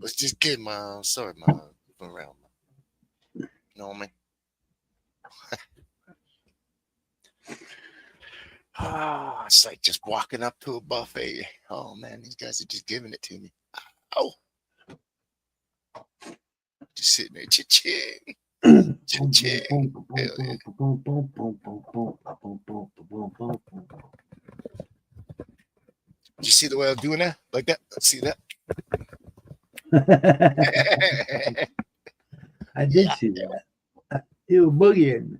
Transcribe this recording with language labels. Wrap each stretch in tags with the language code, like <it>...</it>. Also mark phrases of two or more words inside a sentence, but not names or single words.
<en>Let's just kidding, man. Sorry, man. Goofing around. You know what I mean? It's like just walking up to a buffet. Oh man, these guys are just giving it to me. Oh, just sitting there, cha-ching. Cha-ching. Hell yeah. Did you see the way I'm doing that? Like that? See that? I did see that. You were boogieing.</en>